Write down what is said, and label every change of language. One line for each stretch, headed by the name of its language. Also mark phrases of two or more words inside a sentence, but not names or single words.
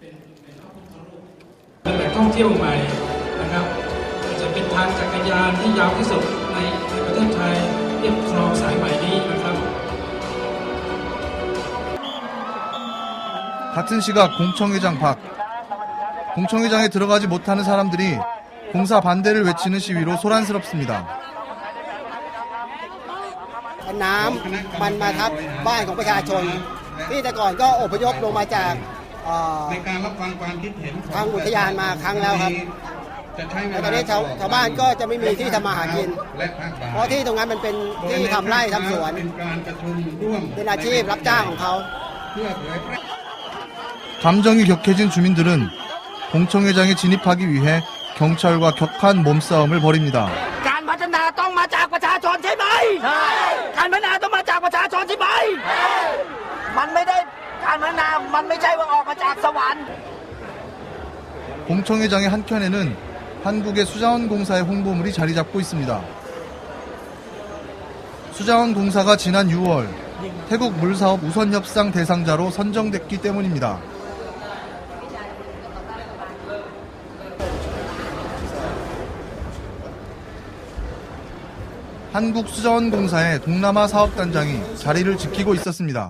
Korean: 같은 시각 공청회장 밖. 공청회장에 들어가지 못하는 사람들이 공사 반대를 외치는 시위로 소란스럽습니다.
Thai: น้ำมันมาทับบ้านของประชาชนที่แต่ก่อนก็อพยพลงมาจากทางอุทยานมาครั้งแล้วครับแต่ตอนนี้ชาวบ้านก็จะไม่มีที่ทำมาหากินเพราะที่ตรงนั้นมันเป็นที่ทำไร่ทำสวนเป็นอาชีพรับจ้างของเขา
Korean: 감정이 격해진 주민들은 공청회장에 진입하기 위해 경찰과 격한 몸싸움을 벌입니다.
Thai: การพัฒนาต้องมาจากประชาชนใช่ไหมการพัฒนาต้องมาจากประชาชนใช่ไหมมันไม่ได้การพัฒนามันไม่ใช่ว่าออกมาจากสวรรค์
Korean: 공청회장의 한켠에는 한국의 수자원공사의 홍보물이 자리 잡고 있습니다. 수자원공사가 지난 6월 태국 물사업 우선협상 대상자로 선정됐기 때문입니다. 한국수자원공사의 동남아 사업단장이 자리를 지키고 있었습니다.